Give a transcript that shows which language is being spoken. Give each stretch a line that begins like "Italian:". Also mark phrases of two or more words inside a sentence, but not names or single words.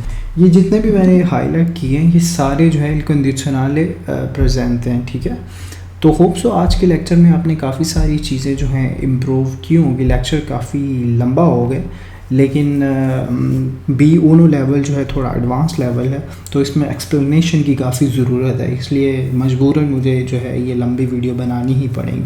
Hindi: ये जितने भी मैंने हाईलाइट किए हैं ये सारे जो है
Italian: il condizionale presente
Hindi: हैं। ठीक है, तो
English: hope so
Hindi: आज के लेक्चर में आपने काफ़ी सारी चीज़ें जो हैं इम्प्रूव की होंगी। लेक्चर काफ़ी लंबा हो गया, लेकिन B1 लेवल जो है थोड़ा
English: advance level
Hindi: है, तो इसमें एक्सप्लेनेशन की काफ़ी ज़रूरत है, इसलिए मजबूरन मुझे जो है ये लंबी वीडियो बनानी ही पड़ेगी।